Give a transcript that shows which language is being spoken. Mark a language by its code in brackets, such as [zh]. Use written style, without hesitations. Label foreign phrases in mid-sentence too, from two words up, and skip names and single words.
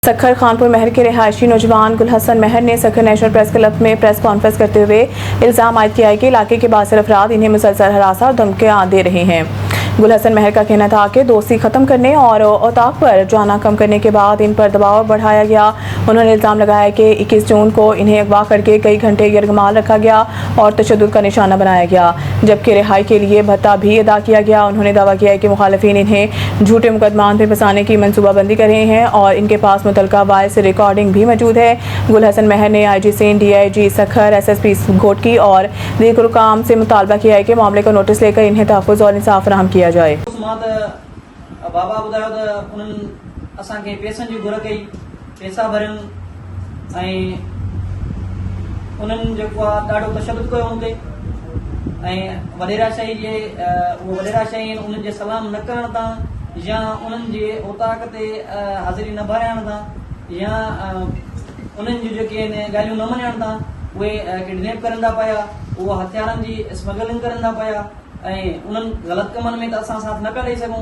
[ur] سکھر خانپور مہر کے رہائشی نوجوان گل حسن مہر نے سکھر نیشنل پریس کلب میں [en] press conference [ur] کرتے ہوئے الزام عائد کیا ہے کہ علاقے کے بااثر افراد انہیں مسلسل ہراساں اور دھمکیاں دے رہے ہیں. گل حسن مہر کا کہنا تھا کہ دوستی ختم کرنے اور اوطاق پر جانا کم کرنے کے بعد ان پر دباؤ بڑھایا گیا. انہوں نے الزام لگایا کہ 21 جون کو انہیں اغوا کر کے کئی گھنٹے یرغمال رکھا گیا اور تشدد کا نشانہ بنایا گیا، جبکہ رہائی کے لیے بھتہ بھی ادا کیا گیا. انہوں نے دعویٰ کیا ہے کہ مخالفین انہیں جھوٹے مقدمات میں پھنسانے کی منصوبہ بندی کر رہے ہیں اور ان کے پاس متعلقہ [en] voice recording [ur] بھی موجود ہے. گل حسن مہر نے IG سندھ، DIG سکھر، SSP گھوٹکی اور دیگر حکام سے مطالبہ کیا ہے کہ معاملے کا نوٹس لے کر انہیں تحفظ اور انصاف فراہم کیا جائے. [sd] बाबा ॿुधायो त उन्हनि असांखे पैसनि जी घुर कई, पैसा भरियनि ऐं उन्हनि जेको आहे ॾाढो तशद्दुद कयो हूंदे ऐं वॾेराशाही जे उहो वॾेराशाही आहिनि उन्हनि जे सलाम न करण तां या उन्हनि जे औताक ते हाज़िरी न भराइण तां या उन्हनि जूं जेके आहिनि ॻाल्हियूं न मञण तां उहे किडनैप करनि था पिया, उहे हथियारनि जी स्मगलिंग करनि था पिया ऐं उन्हनि ग़लति कमनि में त असां साथ न पिया ॾेई सघूं।